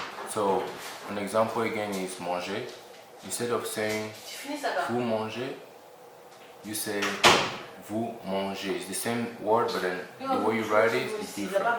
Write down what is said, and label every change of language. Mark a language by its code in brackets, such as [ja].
[en] So, an example again is manger. Instead of saying [fr] Tu finis ça, vous mangez, [en] you say [fr] vous mangez. [en] It's the same word, but then the way you write it is different.